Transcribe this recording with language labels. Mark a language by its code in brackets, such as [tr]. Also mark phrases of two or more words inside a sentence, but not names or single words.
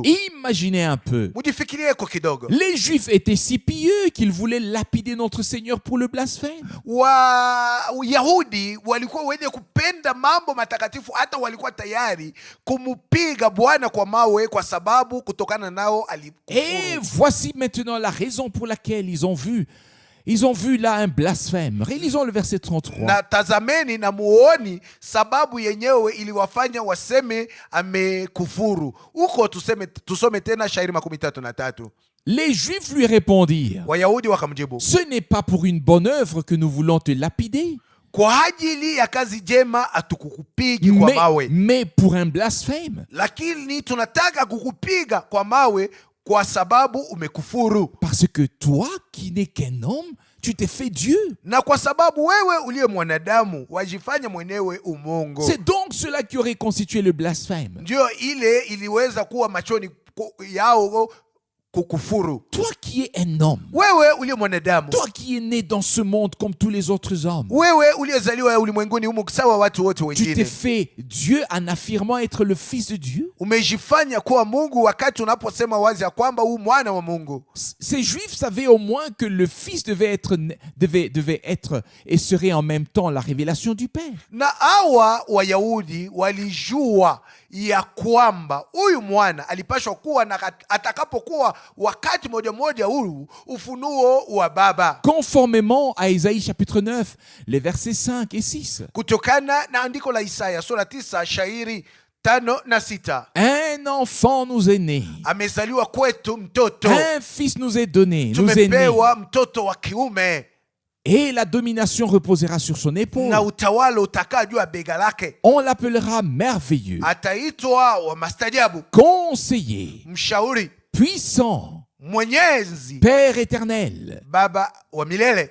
[fr] Imaginez un peu. [sw] Mujifikirie kwa kidogo. [fr] Les Juifs étaient si pieux qu'ils voulaient lapider notre Seigneur pour le blasphème. [sw] Wayahudi walikuwa wenye kupenda mambo matakatifu, hata walikuwa tayari kumupiga Bwana kwa mawe kwa sababu kutokana nao alikufuru. [fr] Et voici maintenant la raison pour laquelle ils ont vu là un blasphème. Relisons le verset 33. [sw] Na tazameni na muoni sababu yenyewe iliwafanya waseme amekufuru. Huko tusome tena shairi 33. [fr] Les Juifs lui répondirent: [sw] Wayahudi wakamjibu, [fr] ce n'est pas pour une bonne œuvre que nous voulons te lapider, [sw] kwa ajili ya kazi njema atukukupigi kwa mawe, [fr] mais pour un blasphème. [sw] lakini tunataka kukupiga kwa mawe kwa sababu umekufuru. [fr] Parce que toi qui n'es qu'un homme, tu t'es fait Dieu. [sw] Na kwa sababu wewe uliye mwanadamu wajifanya mwenyewe umungu. [fr] C'est donc cela qui aurait constitué le blasphème. [sw] Ndio ile iliweza kuwa machoni yao kukufuru. [fr] Toi qui es un homme, [sw] Wewe uliye mwanadamu, [fr] toi qui es né dans ce monde comme tous les autres hommes, [sw] wewe uliyezaliwa ulimwenguni humu sawa watu wote [fr] tu t'es [sw] wengine, [fr] fait Dieu en affirmant être le Fils de Dieu. [sw] umejifanya kuwa Mungu wakati unaposema wazi ya kwamba huu mwana wa Mungu. [fr] Ces Juifs savaient au moins que le Fils devait être et serait en même temps la révélation du Père. [sw] Na hawa Wayahudi walijua ya kwamba huyu mwana alipashwa kuwa na atakapokuwa wakati moja huu ufunuo wa Baba. [fr] Conformément à Isaïe chapitre 9, les versets 5 et 6. [sw] Kutokana na andiko la Isaya sura 9 shairi 5 na 6. [fr] Un enfant nous est né. [sw] Amezaliwa kwetu mtoto. [fr] Un fils nous est donné, nous est né. [sw] Tumepewa mtoto wa kiume. [fr] Et la domination reposera sur son épaule. [sw] Na utawala utakaa juu ya bega lake. [fr] On l'appellera merveilleux, [sw] Ataitwa wa mastajabu, [fr] conseiller, [sw] mshauri, [fr] puissant, [sw] mwenyezi, [fr] Père éternel, [sw] Baba wa milele,